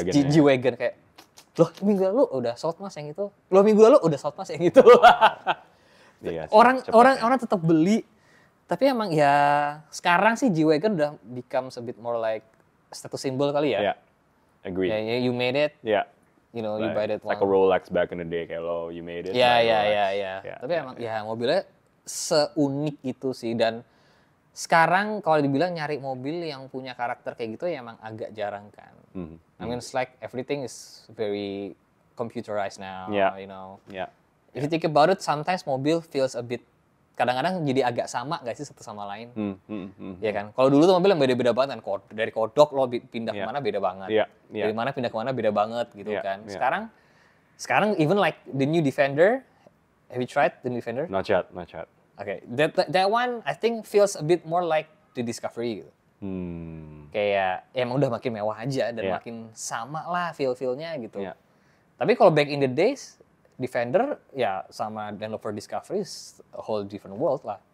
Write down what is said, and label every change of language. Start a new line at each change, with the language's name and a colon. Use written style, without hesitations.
Indonesian: G-Wagon kayak, loh minggu lalu udah sold mas yang itu, loh minggu lalu udah sold mas yang itu. Iya, orang tetap beli. Tapi emang ya sekarang sih G-Wagon udah becomes a bit more like status symbol kali ya.
English: Yeah, agree. Yeah, you made it. Yeah. You know, you buy that one. Like a Rolex back in the day, kayak lo, you made it.
Indonesian: Iya. Tapi emang ya mobilnya seunik itu sih. Dan sekarang kalau dibilang nyari mobil yang punya karakter kayak gitu ya emang agak jarang kan.
English: I mean, it's like everything is very computerized now, you know. Yeah.
Indonesian: If you think about it, sometimes mobil feels a bit kadang-kadang jadi agak sama nggak sih satu sama lain, ya kan? Kalau dulu tuh mobil yang beda-beda banget kan, dari kodok lo pindah kemana beda banget, dari mana pindah kemana beda banget gitu kan.
English: Sekarang even like the new Defender, have you tried the new Defender? Not yet. Okay, that one I think feels a bit more like the Discovery gitu.
Indonesian: kayak ya emang udah makin mewah aja dan
English: Yeah.
Indonesian: makin sama lah feel-feelnya gitu.
English: Yeah. Tapi kalau back in the days, Defender ya sama Land Rover Discovery is a whole different world lah.